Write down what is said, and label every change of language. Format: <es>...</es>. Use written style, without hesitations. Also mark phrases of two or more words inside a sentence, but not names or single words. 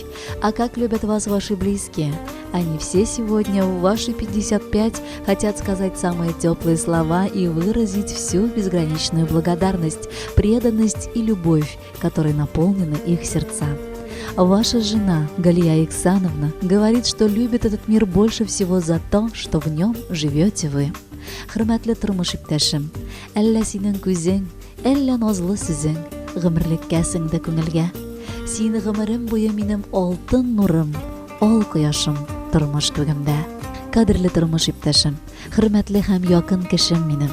<ru>А как любят вас ваши близкие? Они все сегодня в ваши 55 хотят сказать самые теплые слова и выразить всю безграничную благодарность, преданность и любовь, которой наполнены их сердца. Ваша жена Галия Иксановна говорит, что любит этот мир больше всего за то, что в нем живете вы.</ru> <tt>Хөрмәтле тормыш иптәшем, әллә синең күзең, әллә назлы сүзең, гомерлеккә сеңде күңелгә. Син гомерем буе минем алтын нурым, ал кояшым тормыш күгемдә. Кадерле тормыш иптәшем, хөрмәтле һәм якын кешем минем.</tt>